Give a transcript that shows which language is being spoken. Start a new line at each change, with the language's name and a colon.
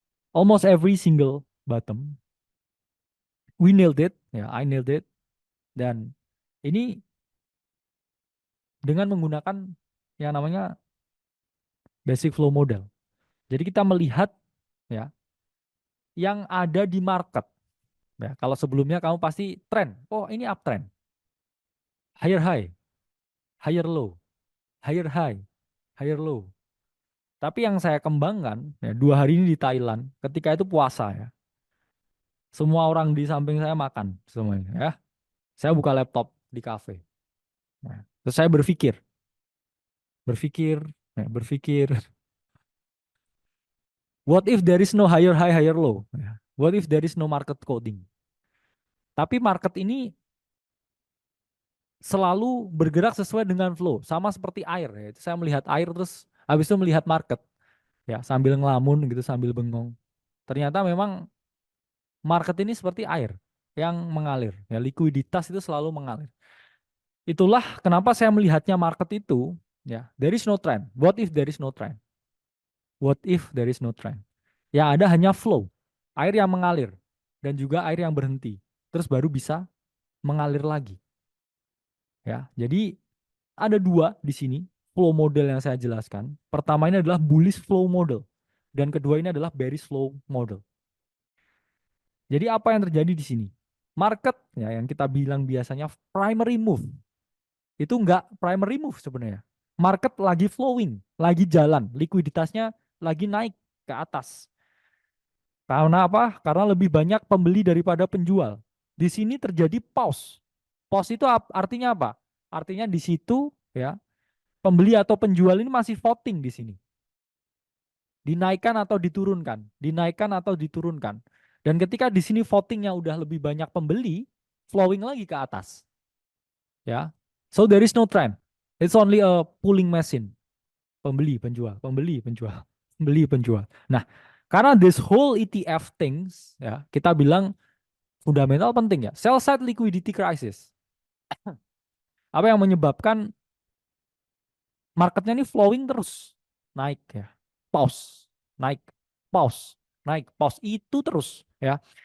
English: Almost every single bottom we nailed it ya, I nailed it
Indonesian: dan ini dengan menggunakan yang namanya
English: basic flow model.
Indonesian: Jadi kita melihat ya yang ada di market. Ya, kalau sebelumnya kamu pasti trend. Oh, ini uptrend.
English: Higher high, higher low, higher high, higher low.
Indonesian: Tapi yang saya kembangkan ya, 2 hari ini di Thailand, ketika itu puasa ya. Semua orang di samping saya makan semuanya ya. Saya buka laptop di cafe. Nah, terus saya berpikir, ya, berpikir,
English: what if there is no higher high, higher low? Ya. What if there is no market coding?
Indonesian: Tapi market ini selalu bergerak sesuai dengan flow, sama seperti air. Ya. Saya melihat air terus habis itu melihat market, ya sambil ngelamun gitu, sambil bengong. Ternyata memang market ini seperti air yang mengalir. Ya, likuiditas itu selalu mengalir. Itulah kenapa saya melihatnya market itu, ya
English: there is no trend. What if there is no trend? What if there is no trend?
Indonesian: Yang ada hanya flow, air yang mengalir dan juga air yang berhenti. Terus baru bisa mengalir lagi. Ya, jadi ada 2 di sini flow model yang saya jelaskan. Pertama ini adalah bullish flow model dan kedua ini adalah bearish flow model. Jadi apa yang terjadi di sini? Market ya yang kita bilang biasanya primary move itu enggak primary move sebenarnya. Market lagi flowing, lagi jalan, likuiditasnya lagi naik ke atas. Karena apa? Karena lebih banyak pembeli daripada penjual. Di sini terjadi pause. Pause itu artinya apa? Artinya di situ ya pembeli atau penjual ini masih voting di sini. Dinaikkan atau diturunkan, dinaikkan atau diturunkan. Dan ketika di sini votingnya udah lebih banyak pembeli, flowing lagi ke atas. Ya.
English: So there is no trend. It's only a pulling machine.
Indonesian: Pembeli, penjual, pembeli, penjual, pembeli, penjual. Nah, karena
English: this whole ETF things,
Indonesian: ya, kita bilang fundamental penting ya. Sell side liquidity crisis. Apa yang menyebabkan marketnya ini flowing terus naik ya, pause, naik, pause, naik, pause itu terus ya.